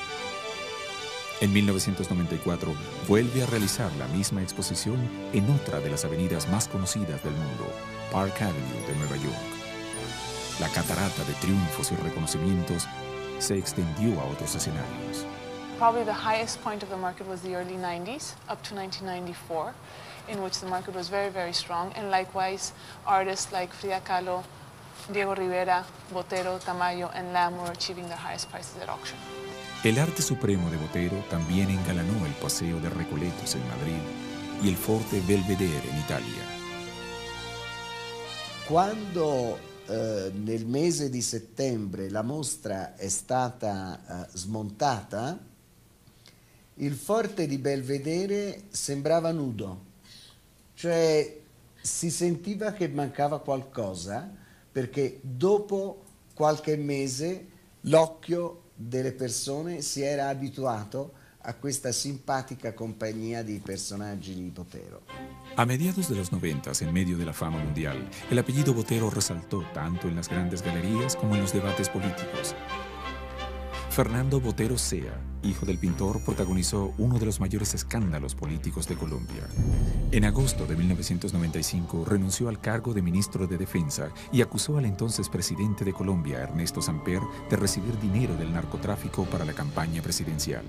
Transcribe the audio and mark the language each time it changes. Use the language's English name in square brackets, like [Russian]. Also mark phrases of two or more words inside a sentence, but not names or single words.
[Spanish] En 1994, vuelve a realizar la misma exposición en otra de las avenidas más conocidas del mundo, Park Avenue de Nueva York. La catarata de triunfos y reconocimientos se extendió a otros escenarios. [English] Probably the highest point of the market was the early 90s, up to 1994, in which the market was very, very strong, and likewise artists like Frida Kahlo, Diego Rivera, Botero, Tamayo, and Lam were achieving their highest prices at auction. [Spanish] El arte supremo de Botero también engalanó el Paseo de Recoletos en Madrid y el Forte Belvedere en Italia. [Italian] Quando nel mese di settembre la mostra è stata smontata, il forte di Belvedere sembrava nudo, cioè si sentiva che mancava qualcosa, perché dopo qualche mese l'occhio delle persone si era abituato a questa simpatica compagnia di personaggi di Botero. [Spanish] A mediados de los 90, en medio de la fama mundial, el apellido Botero resaltó tanto en las grandes galerías como en los debates políticos. Fernando Botero Sea, hijo del pintor, protagonizó uno de los mayores escándalos políticos de Colombia. En agosto de 1995 renunció al cargo de ministro de Defensa y acusó al entonces presidente de Colombia, Ernesto Samper, de recibir dinero del narcotráfico para la campaña presidencial.